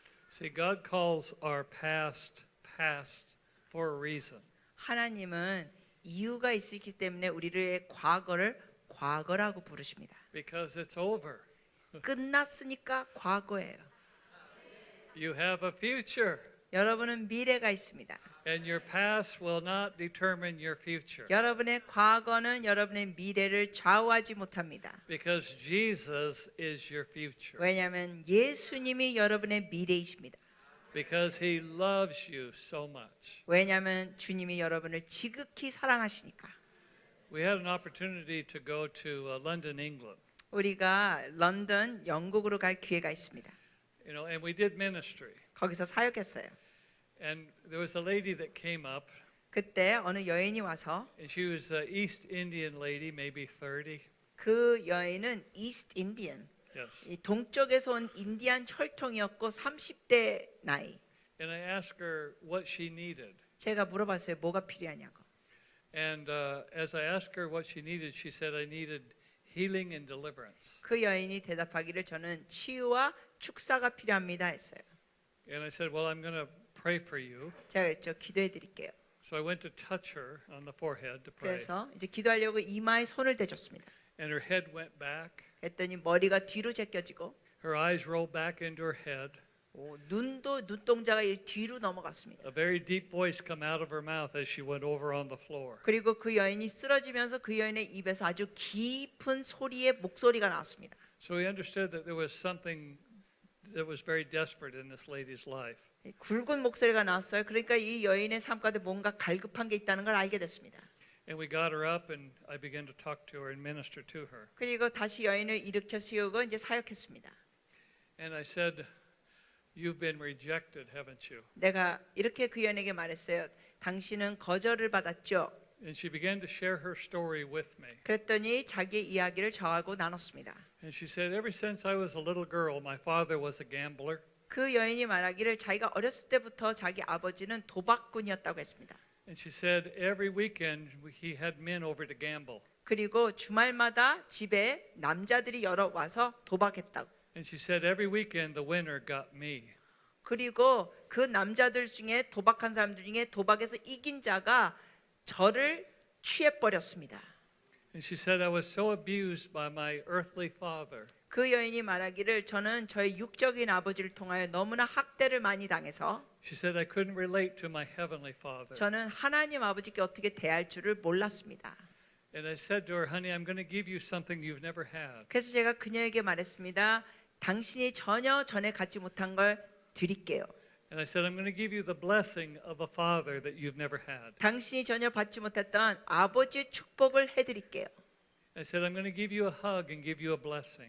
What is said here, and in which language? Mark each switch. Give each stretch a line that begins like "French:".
English: See, God calls our past past for a reason.
Korean: 하나님은 이유가 있기 때문에 우리의 과거를 과거라고 부르십니다.
English: Because it's over.
Korean: 끝났으니까 과거예요.
English: You have a future,
Korean: 여러분은 미래가 있습니다.
English: and your past will not determine your future.
Korean: 여러분의 과거는 여러분의 미래를 좌우하지 못합니다.
English: Because Jesus is your future.
Korean: 왜냐하면 예수님이 여러분의 미래이십니다.
English: Because he loves you so much.
Korean: 왜냐하면 주님이 여러분을 지극히 사랑하시니까.
English: We had an opportunity to go to London, England.
Korean: 우리가 런던, 영국으로 갈 기회가 있습니다.
English: You know, and we did ministry.
Korean: 거기서 사역했어요.
English: And there was a lady that came up,
Korean: 그때 어느 여인이 와서
English: and she was an East Indian lady, maybe 30.
Korean: 그 여인은 이스트 인디언,
English: Yes.
Korean: 이 동쪽에서 온 인디안 혈통이었고 30대 나이.
English: And I asked her what she needed.
Korean: 제가 물어봤어요. 뭐가 필요하냐고.
English: And as I asked her what she needed, she said, I needed healing and deliverance.
Korean: 그 여인이 대답하기를 저는 치유와 축사가 필요합니다 했어요.
English: And I said, well, I'm going to pray for you.
Korean: 제가 그랬죠. 기도해 드릴게요.
English: So I went to touch her on the forehead to pray,
Korean: 그래서 이제 기도하려고 이마에 손을 대줬습니다.
English: and her head went back.
Korean: 그랬더니 머리가 뒤로 제껴지고
English: Her eyes rolled back into her head.
Korean: 눈도 눈동자가 뒤로 넘어갔습니다.
English: A very deep voice come out of her mouth as she went over on the floor.
Korean: 그리고 그 여인이 쓰러지면서 그 여인의 입에서 아주 깊은 소리의 목소리가 나왔습니다.
English: So we understood that there was something that was very desperate in this lady's life.
Korean: 굵은 목소리가 나왔어요. 그러니까 이 여인의 삶 가운데 뭔가 갈급한 게 있다는 걸 알게 됐습니다.
English: And we got her up, and I began to talk to her and minister to her.
Korean: 그리고 다시 여인을 일으켜 세우고 이제 사역했습니다.
English: And I said, "You've been rejected, haven't you?"
Korean: 내가 이렇게 그 여인에게 말했어요. 당신은 거절을 받았죠.
English: And she began to share her story with me.
Korean: 그랬더니 자기의 이야기를 저하고 나눴습니다.
English: And she said, "Ever since I was a little girl, my father was a gambler.
Korean: 그 여인이 말하기를 자기가 어렸을 때부터 자기 아버지는 도박꾼이었다고 했습니다.
English: And she said every weekend he had men over to gamble.
Korean: 그리고 주말마다 집에 남자들이 여러 와서 도박했다고.
English: And she said every weekend the winner got me."
Korean: 그리고 그 남자들 중에 도박한 사람들 중에 도박에서 이긴 자가 저를 취해 버렸습니다.
English: And she said I was so abused by my earthly father
Korean: 그 여인이 말하기를 저는 저의 육적인 아버지를 통하여 너무나 학대를 많이 당해서
English: She said I couldn't relate to my heavenly father.
Korean: 저는 하나님 아버지께 어떻게 대할 줄을 몰랐습니다.
English: And I said to her, "Honey, I'm going to give you something you've never had."
Korean: 그래서 제가 그녀에게 말했습니다. 당신이 전혀 전에 갖지 못한 걸 드릴게요.
English: And I said, "I'm going to give you the blessing of a father that you've never had."
Korean: 당신이 전혀 받지 못했던 아버지의 축복을 해드릴게요.
English: I said, "I'm going to give you a hug and give you a blessing."